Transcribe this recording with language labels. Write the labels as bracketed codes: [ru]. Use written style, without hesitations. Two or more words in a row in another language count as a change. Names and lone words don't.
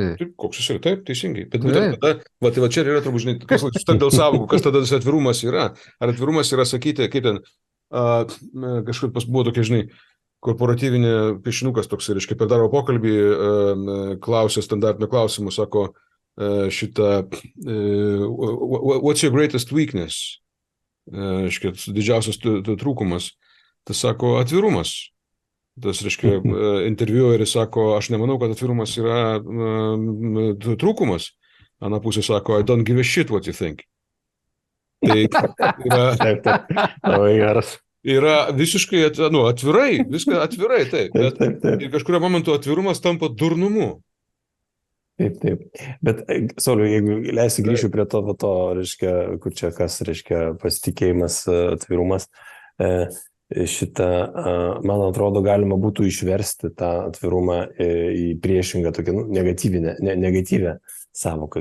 [lt] Taip, koks jis yra, taip, teisingai. Bet būtent tada, tai va čia yra turbūt, žinai, kas dėl savokų, kas tada tas atvirumas yra. Ar atvirumas yra sakyti, kaip ten, kažkaip buvo tokia, žinai, korporatyvinė piešinukas toks, reiškia, per darbo pokalbį klausė standartinio klausimų, sako šitą, [en] what's your greatest weakness? [lt] Reiškia, didžiausias trūkumas. Tas sako atvirumas. Tas, reiškia, interviueris sako, aš nemanau, kad atvirumas yra trūkumas. Ana pusė sako, [en] I don't give a shit what you think. [lt] Tai yra, labai geras. Yra visiškai atvirai, viską atvirai, taip. Bet ir kažkurio momentu atvirumas tampa durnumu. Taip. Bet, Sauliau, jeigu leisi grįšiu prie to, reiškia, kur čia kas, reiškia, pasitikėjimas, atvirumas, man atrodo, galima būtų išversti tą atvirumą į priešingą tokią negatyvę sąvoką.